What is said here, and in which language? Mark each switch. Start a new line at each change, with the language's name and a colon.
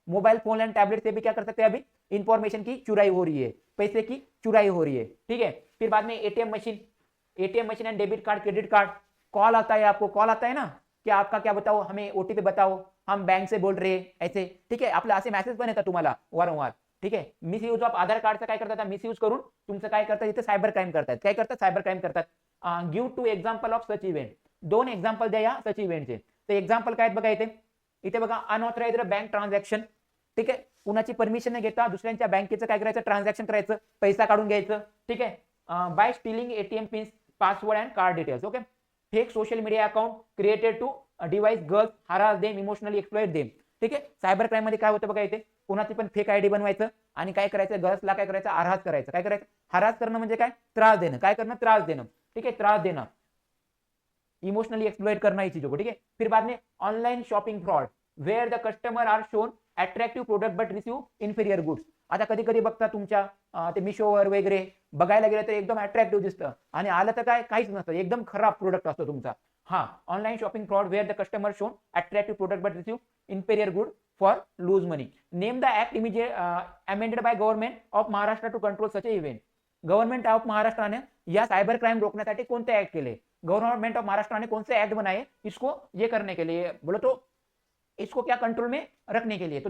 Hindi: Mobile phone and tablet से भी क्या कर सकते हैं, अभी इंफॉर्मेशन की चुराई हो रही है, पैसे की चुराई हो रही है, ठीक है। फिर बाद में ATM machine and debit card, credit card, call आता है, आपको कॉल आता है ना, कि आपका क्या बताओ, हमें ओटीपी बताओ, हम बैंक से बोल रहे हैं ऐसे,
Marathi: ठीक आहे, आपला असे मेसेज पण येतात तुम्हाला वारंवार, ठीक आहे। मिसयूज ऑफ आधार कार्डचा काय करतात, मिसयूज करून तुमचं काय करतात, इथे सायबर क्राइम करतात, काय करतात, सायबर क्राइम करतात।
English: give to example of such event,
Marathi: दोन एक्झाम्पल द्या या सच इव्हेंटचे। तर एक्झाम्पल काय बघा, इथे बघा, अनऑथराइज्ड बँक ट्रान्झॅक्शन, ठीक आहे, कुणाची परमिशन न घेता दुसऱ्यांच्या बँकेचं काय करायचं, ट्रान्झॅक्शन करायचं, पैसा काढून घ्यायचं, ठीक आहे।
English: By stealing ATM pins, password and card details, okay. Fake social media account created to device girls, harass them, emotionally exploit them, ठीक आहे।
Marathi: सायबर क्राइम मध्ये काय होतं बघा, इथे कोणाची पण फेक आयडी बनवायचं आणि काय करायचं, गर्ल्सला काय करायचं, हरास करायचं, काय करायचं, हरास करणं म्हणजे काय, त्रास देणं, काय करणं, त्रास देणं, ठीक है,
Hindi: त्रास देना, इमोशनली एक्सप्लॉइट करना
Marathi: ही चीजों को, ठीक है।
English: फिर बाद में online shopping fraud, where the customer are shown attractive product but receive inferior goods.
Marathi: आता कधी कधी बघता तुमच्या ते मिशोवर वगैरे बघायला गेलं तर एकदम अट्रॅक्टिव्ह दिसतं आणि आलं तर काय, काहीच नसतं, एकदम खराब प्रोडक्ट असतो तुमचा।
English: हाँ, online shopping fraud where the customer shown attractive product but receive inferior good for lose money. Name the act immediate amended by government of Maharashtra to control such event.
Marathi: Government of महाराष्ट्राने या cyber crime रोकण्यासाठी कोणते act केले,
Hindi: government of Maharashtra ने कौन से act बनाए इसको ये करने के लिए, बोलो तो इसको क्या कंट्रोल में रखने के लिए।